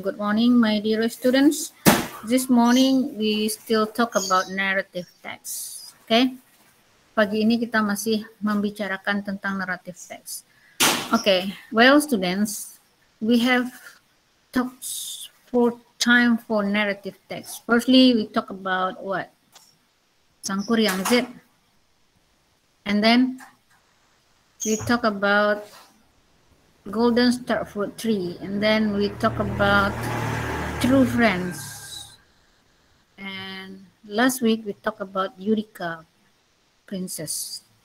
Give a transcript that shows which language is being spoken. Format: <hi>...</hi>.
<en>Good morning, my dear students. This morning we still talk about narrative text. Okay.</en> <id>Pagi ini kita masih membicarakan tentang narrative text.</id> <en>Okay. Well, students, we have talked for time for narrative text. Firstly, we talk about what? Sangkuriang Z. And then we talk about golden star fruit tree, and then we talk about true friends, and last week we talk about Eureka princess.</en>